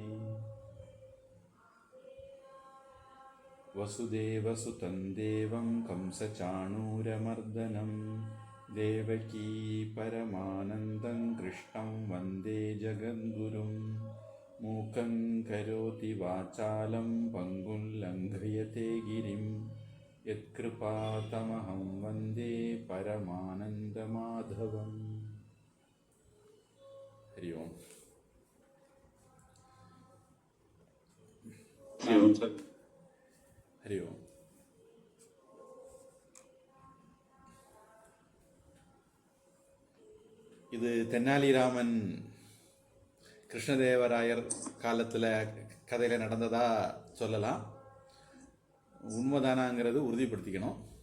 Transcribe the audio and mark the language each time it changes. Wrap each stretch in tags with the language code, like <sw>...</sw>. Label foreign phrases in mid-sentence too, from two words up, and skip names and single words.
<sa>वसुदेवसुतं देवं कंसचाणूरमर्दनं देवकी परमानन्दं कृष्णं वन्दे जगद्गुरुं मूकं करोति वाचालं पङ्गुं लङ्घयते गिरिं यत्कृपातमहं वन्दे परमानन्दमाधवम्। हरि ओम्। हरि ओम्।</sa> <ta>இது தென்னாலிராமன் கிருஷ்ணதேவராயர் காலத்தில் கதையில் நடந்ததா சொல்லலாம். உண்மைதானாங்கிறது உறுதிப்படுத்திக்கணும்.</ta>